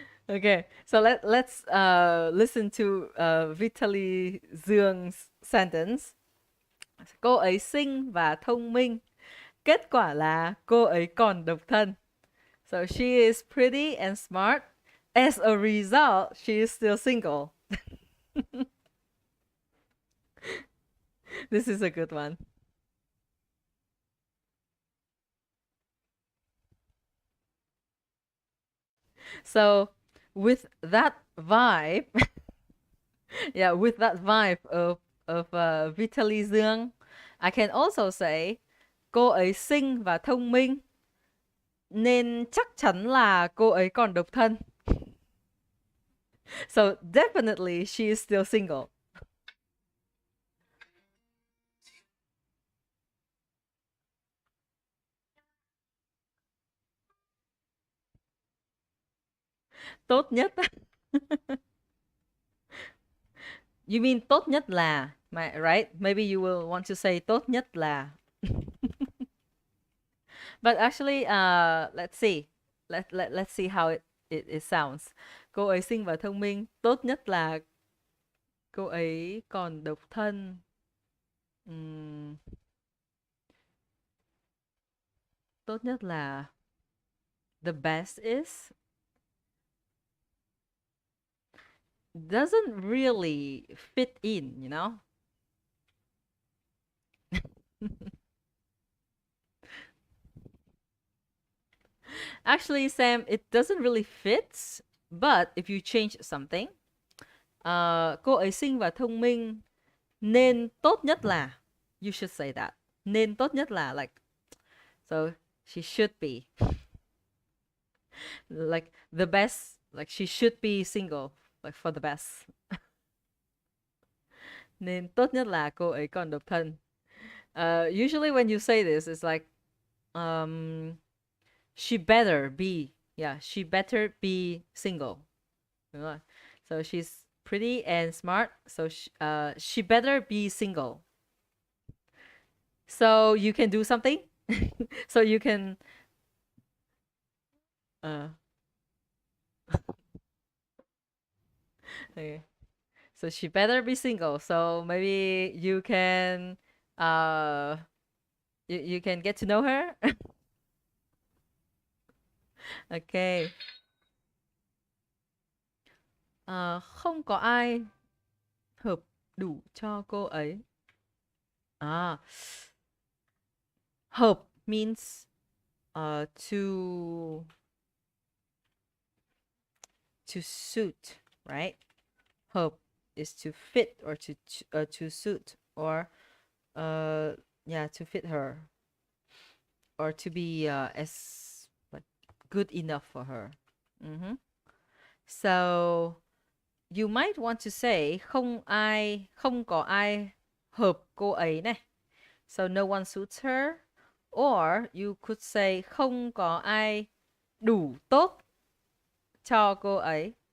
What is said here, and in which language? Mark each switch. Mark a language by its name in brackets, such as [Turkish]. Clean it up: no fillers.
[English] Okay, so let's listen to Vitaly Dương sentence. [Vietnamese] Cô ấy xinh và thông minh. Kết quả là cô ấy còn độc thân. [English] So she is pretty and smart. As a result, she is still single. This is a good one. So with that vibe, yeah, with that vibe of Vitaly Dương, I can also say [Vietnamese] cô ấy xinh và thông minh nên chắc chắn là cô ấy còn độc thân. [English] So definitely she is still single. [Vietnamese] Tốt nhất. [English] You mean [Vietnamese] tốt nhất là, [English] right? Maybe you will want to say [Vietnamese] tốt nhất là. [English] But actually, let's see. Let's see how it sounds. [Vietnamese] Cô ấy xinh và thông minh. Tốt nhất là cô ấy còn độc thân. [English] Ừm, [Vietnamese] tốt nhất là [English] the best is doesn't really fit in, you know? Actually, Sam, it doesn't really fit, but if you change something, [Vietnamese] cô ấy xinh và thông minh nên tốt nhất là, [English] you should say that. [Vietnamese] Nên tốt nhất là, [English] like, so she should be like the best, like she should be single, like for the best. [Vietnamese] Nên tốt nhất là cô ấy còn độc thân. [English] Usually when you say this, it's like, um, she better be, yeah, she better be single. [Vietnamese] Đúng rồi. [English] So she's pretty and smart, so she better be single. So you can do something. So you can uh okay. So she better be single. So maybe you can uh you can get to know her. Okay. [Vietnamese] Không có ai hợp đủ cho cô ấy. [English] À, hợp means to suit, right? Hợp is to fit or to suit or yeah, to fit her or to be as like good enough for her. Mm-hmm. So you might want to say [Vietnamese] không có ai hợp cô ấy này. [English] So no one suits her. Or you could say [Vietnamese] không có ai đủ tốt cho cô ấy.